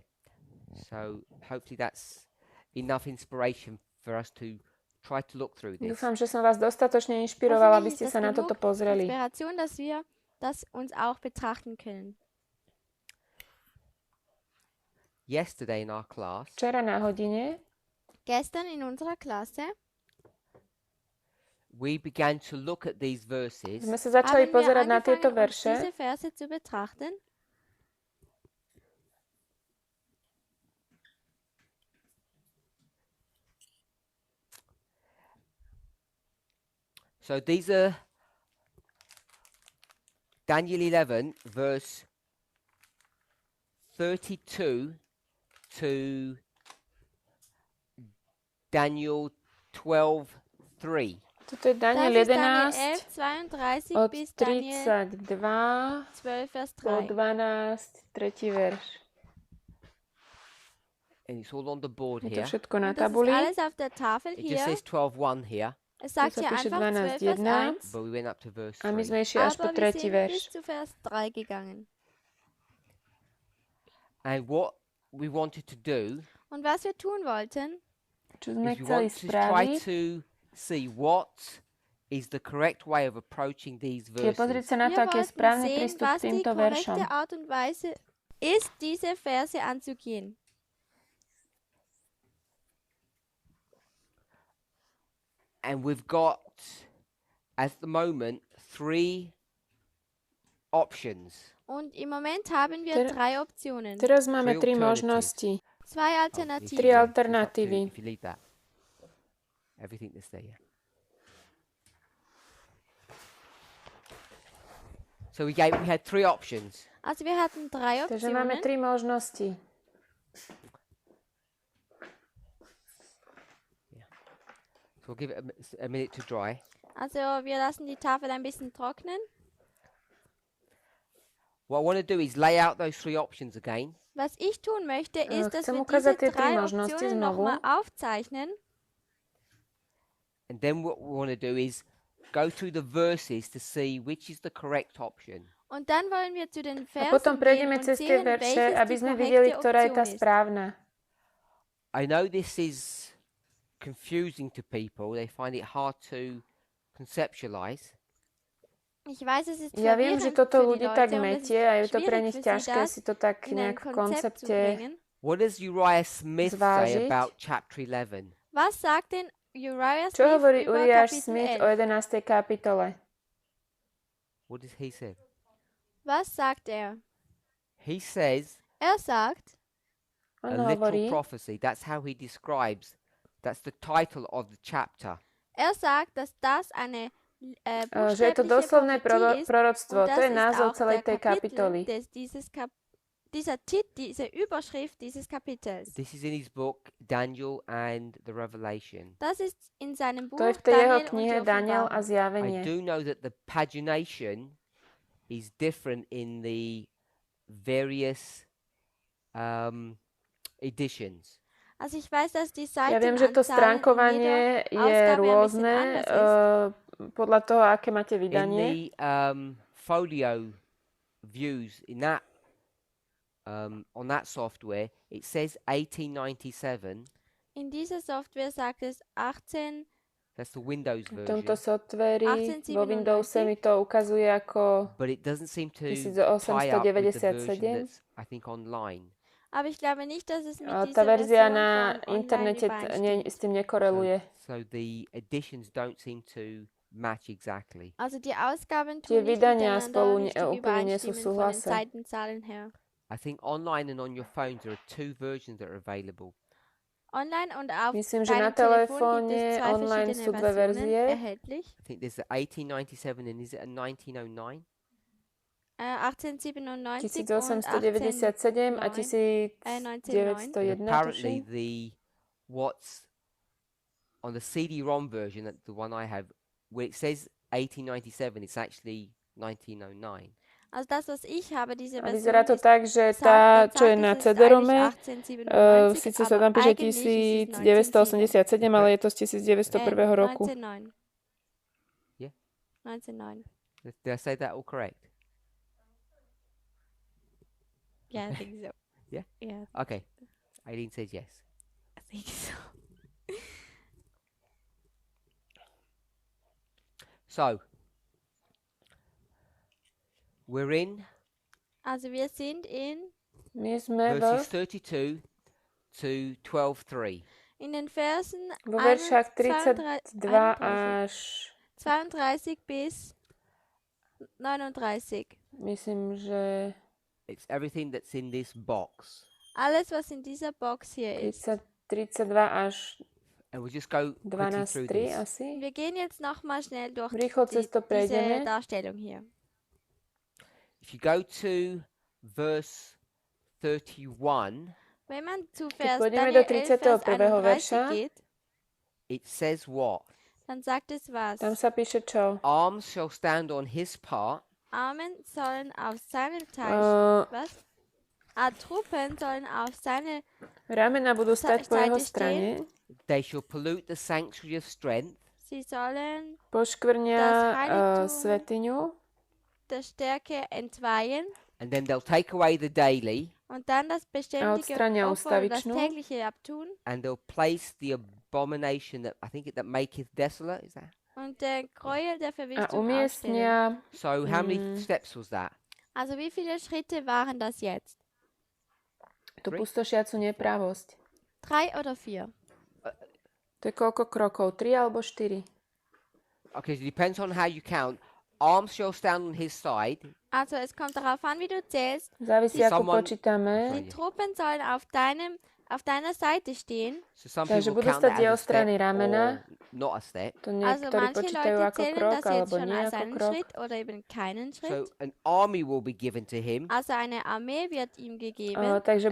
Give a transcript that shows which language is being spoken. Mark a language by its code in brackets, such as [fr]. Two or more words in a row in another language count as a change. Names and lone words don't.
[en] So hopefully that's enough inspiration for us to try to look through this. [sk] Dúfam, že som vás dostatočne inšpirovala, aby [de] Hoffentlich [sk] ste [de] ist [sk] sa na [de] das [sk] toto [de] genug [sk] pozreli. [de] Inspiration, dass wir das uns auch betrachten können. [en] Yesterday in our class, [sk] Včera na hodine [de] Gestern in unserer Klasse [en] we began to look at these verses [sk] sme sa začali [de] haben wir [sk] pozerať na tieto [de] angefangen, uns [sk] verše [de] diese Verse zu betrachten. [en] So these are Daniel 11, verse 32 to Daniel 12:3. [sk] Toto je [de] Das Daniel ist Daniel 11 11, 32 [sk] od [de] bis Daniel 32 12, Vers [sk] po 3. 12, 3. verš. [en] And it's all on the board [sk] Je to [en] here. [sk] všetko na [de] Und das ist [sk] tabuli. [de] alles auf der Tafel [en] It just [de] hier. [en] says 12:1 here, [de] Es [sk] Tu [de] sagt [sk] sa [de] hier [sk] píše [de] einfach 12, Vers 12.1 1. [en] but we went up to verse [sk] a my 3. sme išli až po [de] Aber wir 3. sind [sk] verš. [de] bis zu Vers 3 gegangen. [en] And what we wanted to do [de] Und was wir tun wollten, [sk] Čo sme [en] is we [sk] chceli [en] want to try [sk] spraviť, [en] to see what is the correct way of approaching these [sk] je pozrieť [en] verses. [sk] sa na [de] wir [sk] to, aký je [de] wollten [sk] správny [de] sehen, [sk] prístup [de] was [sk] k [de] die [sk] týmto veršom. [de] korrekte Art und Weise ist, diese Verse anzugehen. [en] And we've got, at the moment, 3 options. [de] Und im Moment haben wir [sk] Ter- [de] 3 Optionen. [sk] Teraz máme [en] Three 3 alternatives. [sk] možnosti. 2 Tri [de] Alternativen. [sk] alternatívy. [en] If you leave that, everything that's there. So we had 3 options. [de] Also wir hatten 3 [sk] Takže máme [de] Optionen. [sk] 3 možnosti. [en] So we'll give it a minute to dry. [de] Also wir lassen die Tafel ein bisschen trocknen. [en] What I want to do is lay out those 3 options again. [de] Was ich tun möchte, ist, dass [sk] chcem [de] wir [sk] ukázať [de] diese [sk] tie tri 3 možnosti [de] Optionen [sk] znovu. [de] nochmal aufzeichnen. [en] And then what we want to do is go through the verses to see which is the correct option. [de] Und dann wollen wir zu den [sk] A [de] Versen [sk] potom [de] gehen [sk] prejdeme [de] und [sk] cez tie [de] sehen, [sk] verše, [de] welches [sk] aby [de] die [sk] sme videli, [de] korrekte [sk] ktorá je tá [de] Option ist. [sk] správna. [en] I know this is confusing to people. They find it hard to conceptualize. [de] Ich weiß, es ist [sk] Ja viem, že [de] verwirrend [sk] toto [de] für die [sk] ľudí tak [de] Leute und es [sk] metie a je [de] ist [sk] to pre [de] schwierig [sk] nich [de] für sie, [sk] ťažké [de] das [sk] si to tak [de] in ein [sk] nejak v [de] Konzept zu [sk] koncepte. [de] bringen. [en] What does Uriah Smith say [sk] Zvážiť. [en] about chapter 11? [de] Was sagt denn Uriah [sk] Čo Smith hovorí [de] über Uriah Kapitel Smith 11? [sk] o 11. kapitole? [en] What does he say? [de] Was sagt er? [en] He says [de] Er sagt, [sk] On [en] a little [sk] hovorí, [en] prophecy. That's how he describes. That's the title of the chapter. [de] dass das eine [sk] že je to [de] buchstäbliche [sk] doslovné [de] Prophetie ist. [sk] proroctvo. [de] Und [sk] To je [de] das ist [sk] názov [de] auch [sk] celej [de] der [sk] tej kapitoly. [de] diese Überschrift dieses Kapitels. [en] This is in his book Daniel and the Revelation. [de] Das ist in seinem Buch [sk] To je v tej jeho [de] Daniel und die [sk] knihe Daniel a [de] Offenbarung. [en] I [sk] Zjavenie. [en] do know that the pagination is different in the various editions. [de] Also ich weiß, dass die [sk] Ja viem, že to [de] Seitenanzahl in [sk] stránkovanie [de] jeder [sk] je [de] Ausgabe ein bisschen [sk] rôzne [de] anders [sk] podľa toho, aké máte [en] In [sk] vydanie. [en] the folio views in that on that software, it says 1897. [de] In dieser Software sagt es 18, [en] That's the Windows [sk] V [en] version. [sk] tomto softveri 1897. vo Windowse mi to ukazuje ako [en] But it doesn't seem to tie up with the version 1897. that's, I think, online. [de] aber ich glaube nicht, dass es mit [sk] Tá [de] dieser [sk] verzia [de] Version [sk] na [de] von online [sk] internete [de] übereinstimmt. [sk] s tým nekoreluje. [en] So the editions don't seem to match exactly. [de] Also die Ausgaben [sk] Tie [de] tun nicht [sk] vydania [de] miteinander [sk] spolu [de] richtig [sk] úplne nie sú [de] übereinstimmen von den [sk] súhlase. [de] Seitenzahlen her. [en] I think online and on your phones there are 2 versions that are available. [de] Online und auf [sk] Myslím, že na [de] deinem Telefon gibt [sk] telefóne [de] es 2 [sk] online [de] verschiedene [sk] sú dve [de] Versionen [sk] verzie. [de] erhältlich. [en] I think there's a 1897 and is it a 1909? [de] 1897 und [sk] 1897 a 1909. 1901, [en] Apparently [sk] tuším. [en] the what's on the CD-ROM version, the one I have, where it says 1897, it's actually 1909. [de] Also das, was ich habe, diese [sk] A [de] Version [sk] vyzerá to [de] ist, [sk] tak, že [de] sagt, [sk] tá, čo je [de] sagt, [sk] na [de] es ist [sk] CD-rome, [de] eigentlich 1897, [sk] síce sa tam [de] aber [sk] píše [de] eigentlich ist es [sk] 1987, ale je to z 1901 roku. 1909. [en] Yeah. 1909. Did I say that all correct? Yeah, I think so. Yeah? Yeah, Okay. Aileen says yes. I think so. So, we're in [de] Also wir sind in [sk] My sme [en] verses 32 to 12:3. [de] in den Versen [sk] vo veršách 32 32 až [de] 32 bis 39. [sk] myslím, že [en] It's everything that's in this box. [de] Alles, was in dieser Box hier ist. [sk] 32 až [en] And we'll just go quickly through 12.3 this. [sk] asi. [de] Wir gehen jetzt nochmal schnell durch [sk] Rýchlo cez to [de] diese [sk] prejdeme. [de] Darstellung hier. [en] If you go to verse 31, [de] Wenn man zu [sk] Keď [de] Vers [sk] pôjdeme do [de] Daniel 11, Vers 31. 31 [sk] verša, [de] geht, [en] it says what? [de] Dann sagt es was. [sk] Tam sa píše čo? [en] Arms shall stand on his part, [de] Armen sollen auf seinem Teil. Was? Truppen sollen auf seine [sk] Ramena budú stať po jeho [de] Seite [sk] strane. [en] they shall pollute the sanctuary of strength, [de] Sie sollen [sk] Poškvrnia [de] Das Heiligtum. [sk] svetiňu. [de] der Stärke entweihen [en] and then they'll take away the daily, [de] und dann das beständige [sk] odstrania [de] Opfer oder das [sk] ustavičnú. [de] tägliche abtun [en] and they'll place the abomination that I think that maketh desolate. Is that [de] und den Gräuel der [sk] A [de] Verwüstung aufstellen. [sk] umiestnia [en] so? How many steps was that? [de] Also wie viele Schritte waren das jetzt? [sk] tú pustošiacu nepravosť. [de] 3 oder 4? [sk] To je koľko krokov? 3 alebo 4? [en] Okay, so it depends on how you count. Arms shall stand on his side. [de] Also es kommt darauf an, wie du zählst. [sk] Závisí, ako [en] Someone- [sk] počítame. [de] Die Truppen sollen auf deiner Seite stehen. [en] So some [sk] Takže [en] people [sk] budú [en] count [sk] stať [en] that [sk] jeho [en] as a step [sk] strany ramena. [en] or not a step. [sk] To [de] Also [sk] niektorí [de] manche [sk] počítajú [de] Leute [sk] ako [de] zählen [sk] krok, [de] das jetzt [sk] alebo [de] schon [sk] nie [de] als [sk] ako [de] einen [sk] krok. [de] Schritt oder eben keinen [en] So [de] Schritt. [en] an army will be given to him, [de] Also eine Armee wird ihm gegeben [sk] Takže